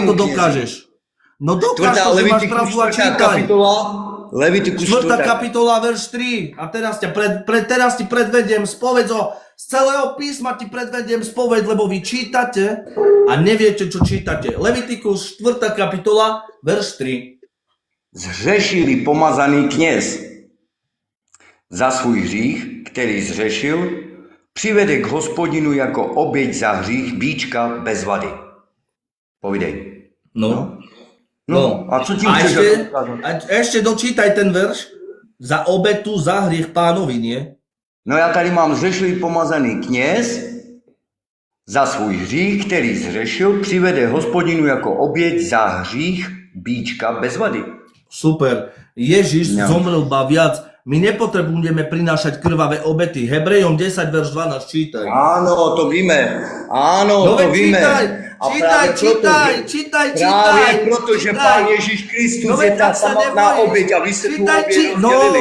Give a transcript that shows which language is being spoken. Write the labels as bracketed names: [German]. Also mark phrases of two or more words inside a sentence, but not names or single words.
[Slovak] Ak to kňazi? dokážeš. No dokáž Štvrtá to, že máš Levitikus, pravdu a 4. čítaj. kapitola. Levitikus 4. 4. kapitola, verš 3. A teraz, teraz ti predvediem spoveď z celého písma ti predvediem spoveď, lebo vy čítate a neviete, čo čítate. Levitikus 4. kapitola, verš 3. [Czech] Zřešil pomazaný kněz za svůj hřích, který zřešil, přivede k Hospodinu jako oběť za hřích býčka bez vady. Povidej. No. A co ti A chceš [Slovak] ešte dočítaj ten verš. Za obetu, za hriech pánovi, nie? [Czech] No já tady mám zřešilý pomazaný kněz za svůj hřích, který zřešil, přivede Hospodinu jako oběť za hřích býčka bez vady. [Slovak] Super. Ježiš zomrel viac. My nepotrebujeme prinášať krvavé obety. Hebrejom 10, verš 12, čítaj. [Czech] Áno, to víme. Áno, No to [Slovak] veď [Czech] víme. [Slovak] čítaj. Práve proto, že Pán Ježiš Kristus je tá samotná obeť a vy ste tú obeť rozdelili.